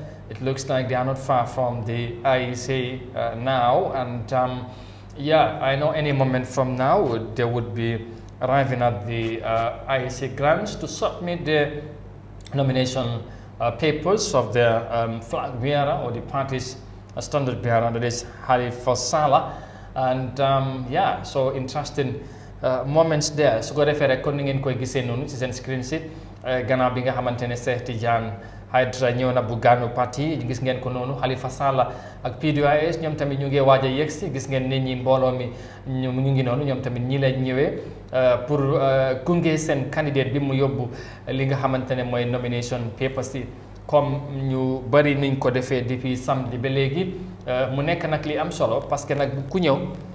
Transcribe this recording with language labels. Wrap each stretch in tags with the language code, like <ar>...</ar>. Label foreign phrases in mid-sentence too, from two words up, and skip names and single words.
<en>It looks like they are not far from the IEC now, and yeah, I know any moment from now they would be arriving at the IEC grounds to submit the nomination papers of the flag bearer or the party's standard bearer, that is Halifa Sallah. And yeah, so interesting moments there.</en> <wo>So</wo> <en>go refer</en> <wo>kon ngeen koy gisee nonu ci sen screen si gannaaw bi nga xamantene Cheikh Tidiane Hydra ñëw na bu GANA parti gis ngeen ko noonu Halifa Sallah ak PDOIS ñoom tamit ñu ngi waaj a yegsi gis ngeen nit ñi mbooloo mi ñu ngi noonu ñoom tamit ñi lañ ñëwee pour gunge seen candidate bi mu yóbbu li nga xamante ne mooy</wo> <en>nomination papers</en> <wo>yi comme ñu bari niñ ko defee depuis samedi ba léegi mu nekk nag li am solo parce que nag ku ñëw</wo>